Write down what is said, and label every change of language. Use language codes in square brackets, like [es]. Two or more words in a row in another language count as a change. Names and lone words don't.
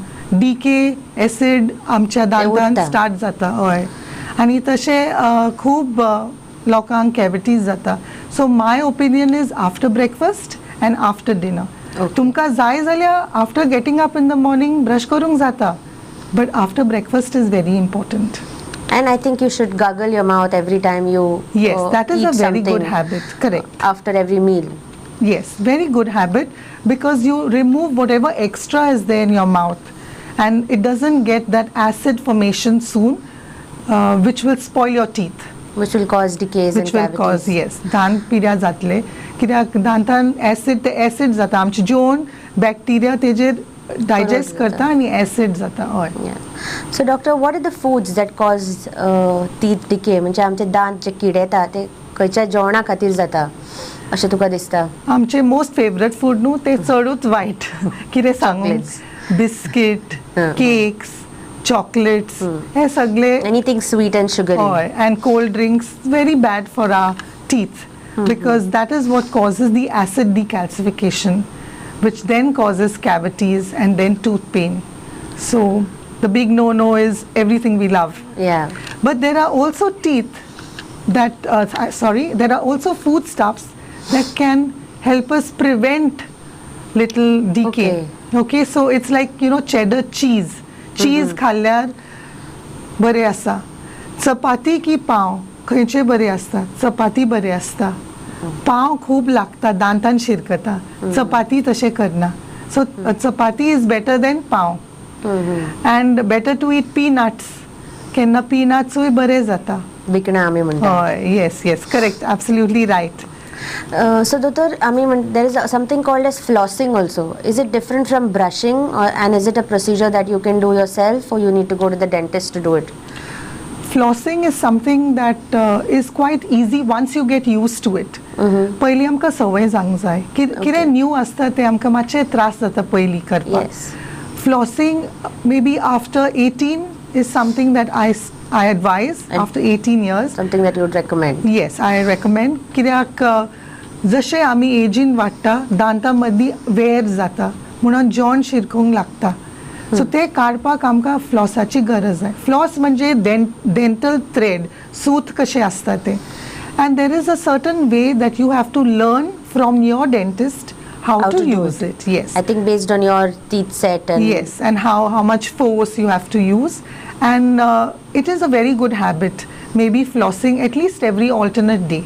[kok] डीके एसीड आमच्या दांतान स्टार्ट जाता. हय. आनी तशें खूब लोकांक कॅविटीज जाता. [en] so my opinion is after breakfast and after dinner. [kok] तुमकां जाय जाल्यार [en] after getting up in the morning [kok] ब्रश करूंक जाता, [en] but after breakfast is very important. And I think you should gargle your mouth every time you yes, that is eat a very good something, habit. Correct. After every meal. Yes, very good habit, because you remove whatever extra is there in your mouth, and it doesn't get that acid formation soon, which will spoil your teeth. Which will cause decays and cavities. Which will cause, yes, [kok] दांत पिड्या जातले. कित्याक दांतान एसिड जाता. आमचे जेवण बॅक्टेरिया तेजेर डायजेस्ट करता आनी एसिड जाता. हय. [en] So doctor, what are the foods that cause teeth decay? [kok] म्हणजे आमचे दांत जे किडेता ते खंयच्या जेवणा खातीर जाता अशें तुका दिसता? आमचे [en] most favourite food [kok] न्हू ते चडूच वायट. कितें सांगू? बिस्कीट, केक्स, चॉकलेट्स, हे सगळे. [en] Anything sweet and sugary. [kok] हय. [en] And cold drinks, very bad for our teeth, because that is what causes the acid decalcification, which then causes cavities and then tooth pain. So the big no-no is everything we love. Yeah. But there are also there are also foodstuffs that can help us prevent little decay. Okay, so it's like, cheddar cheese. [kok] Cheese खाल्ल्यार बरें आसा. चपाती की पाव खंयचे बरें आसता? चपाती बरें आसता. पाव खूब लागता, दांतान शिरकता. चपाती तशें करना. [en] So chapati is better than pav. And better to eat peanuts. [kok] केन्ना peanutsय बरें जाता. विकणा आमी म्हणटा. [en] Yes, correct, absolutely right. So doctor, there is something called as flossing also. Is it different from brushing, and is it a procedure that you can do yourself, or you need to go to the dentist to do it? Flossing is something that is quite easy once you get used to it. [kok] पयलीं आमकां संवय जावंक जाय. कितें न्यू आसता तें आमकां मातशें त्रास जाता पयलीं करपाक. [en] Flossing maybe after 18 is something that I advise. And after 18 years. Something that you would recommend. Yes, I recommend. [kok] कित्याक जशें आमी एजीन वाडटा दांता मदीं वेर जाता म्हणून जेवण शिरकूंक लागता. सो ते काडपाक आमकां फ्लॉसाची गरज आहे. फ्लॉस म्हणजे [en] dental thread, [kok] सूत कशें आसता तें. [en] And there is a certain way that you have to learn from your dentist how to use it. Yes. I think based on your teeth set and. Yes, and how much force you have to use. And it is a very good habit. Maybe flossing at least every alternate day.